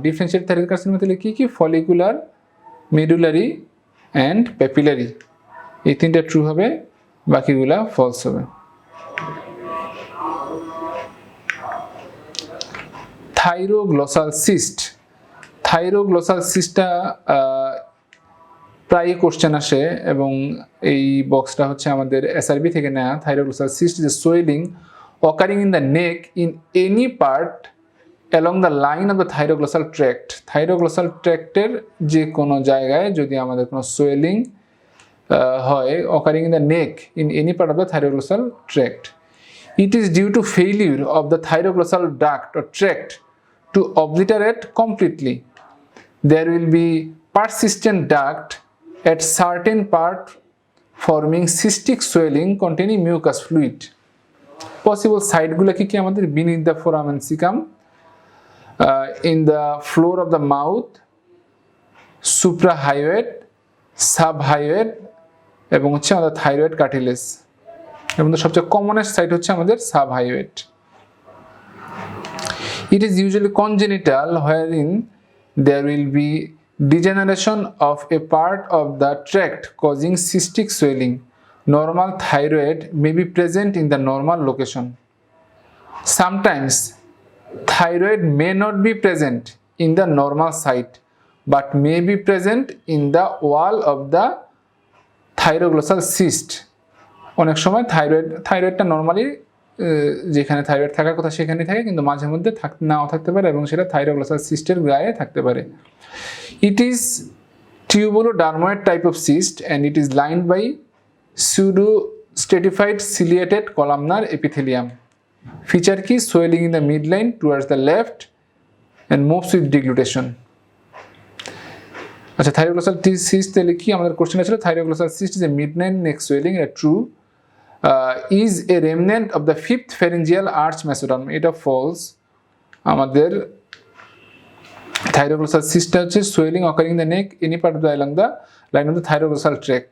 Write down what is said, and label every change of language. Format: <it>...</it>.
<bn>Differentiated thyroid carcinoma তাহলে কি? Follicular, medullary and papillary, এই তিনটা ট্রু হবে, বাকিগুলা ফলস হবে। থাইরোগ্লসাল সিস্ট। থাইরোগ্লসাল সিস্টটা প্রায়ই কোশ্চেন আসে এবং এই বক্সটা হচ্ছে আমাদের এসআরবি থেকে নেওয়া।</bn> <en>Thyroglossal cyst is a swelling occurring in the neck in any part along the line of the thyroglossal tract.</en> <bn>থাইরোগ্লসাল ট্র্যাক্টের যে কোনো জায়গায় যদি আমাদের কোনো সোয়েলিং হয়</bn> <en>occurring in the neck in any part of the thyroglossal tract, it is due to failure of the thyroglossal duct or tract to obliterate completely. There will be persistent duct at certain part forming cystic swelling containing mucus fluid.</en> <bn>Possible site গুলো কি আমাদের?</bn> <en>beneath the foramen cecum, in the floor of the mouth, suprahyoid, subhyoid</en> <bn>এবং হচ্ছে আমাদের</bn> <en>Thyroid cartilage.</en> <bn>এর মধ্যে সবচেয়ে commonest site হচ্ছে আমাদের সাবহাইওয়েড।</bn> <en>It is usually congenital, wherein there will be degeneration of a part of the tract causing cystic swelling. Normal thyroid may be present in the normal location. Sometimes thyroid may not be present in the normal site but may be present in the wall of the thyroglossal cyst.</en> <bn>অনেক সময় থাইরয়েডটা normally যেখানে thyroid থাকার কথা সেখানে থাকে, কিন্তু মাঝে মধ্যে নাও থাকতে পারে এবং সেটা থাইরোগ্লসাল সিস্টের গায়ে থাকতে পারে।</bn> <en>It is tubulodermoid type of cyst and it is lined by pseudo stratified ciliated columnar epithelium. Feature</en> <bn>কি?</bn> <en>swelling in the midline towards the left and moves with deglutition.</en> <bn>আচ্ছা, থাইরোগ্লসাল সিস্ট তাহলে কি?</bn> <en>আমাদের কোশ্চেন ছিল thyroglossal cyst is a midline neck swelling,</en> <bn>এটা true.</bn> <en>is a remnant of the fifth pharyngeal arch mesoderm,</en> <bn>এটা false. আমাদের থাইরোগ্লসাল সিস্টটা হচ্ছে</bn> <en>Swelling occurring the neck any part of the along the line of the thyroglossal tract.</en>